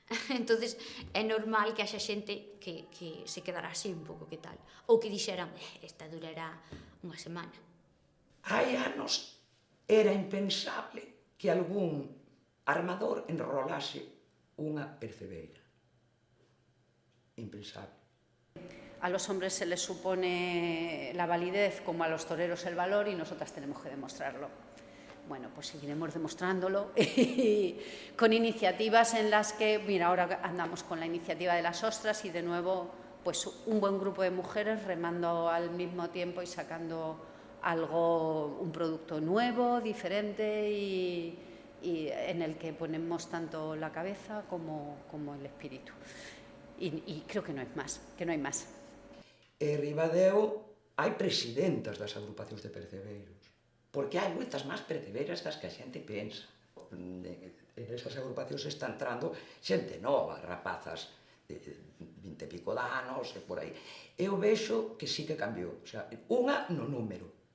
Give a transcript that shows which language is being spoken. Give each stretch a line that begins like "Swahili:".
Galician: Entonces é normal que haxa xente que se quedará así un pouco, que tal, ou que dixeran, esta durará unha semana. Hai anos era impensable que algún armador enrolase unha percebeira. Impensable.
Spanish: A los hombres se les supone la validez como a los toreros el valor y nosotras tenemos que demostrarlo. Bueno, pues seguiremos demostrándolo con iniciativas en las que, mira, ahora andamos con la iniciativa de las ostras y de nuevo pues un buen grupo de mujeres remando al mismo tiempo y sacando un producto nuevo, diferente y en el que ponemos tanto la cabeza como el espíritu. Y creo que no es más, que no hay más.
Galician: Ribadeo hai presidentas das agrupacións de percebeiros, porque hai moitas máis percebeiras das que a xente pensa. En esas agrupacións está entrando xente nova, rapazas de 20 e pico de anos e por aí. Eu vexo que sí que cambiou, o sea, unha no número.